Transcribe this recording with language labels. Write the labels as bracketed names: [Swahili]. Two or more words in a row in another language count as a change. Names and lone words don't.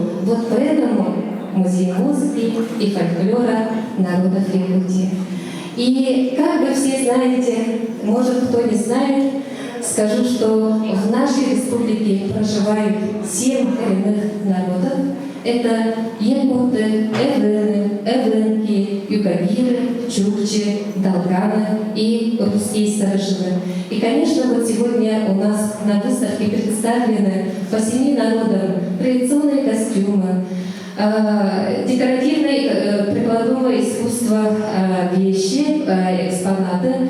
[Russian] Вот поэтому Музей музыки и фольклора народов Якутии. И как вы все знаете, может кто не знает, скажу, что в нашей республике проживают 7 коренных народов. Это якуты, эвены, эвенки, юкагиры, чукчи, долганы и русские старожилы. И, конечно, вот сегодня у нас на выставке представлены по 7 народам традиционные костюмы, декоративное прикладное искусство вещи, экспонаты.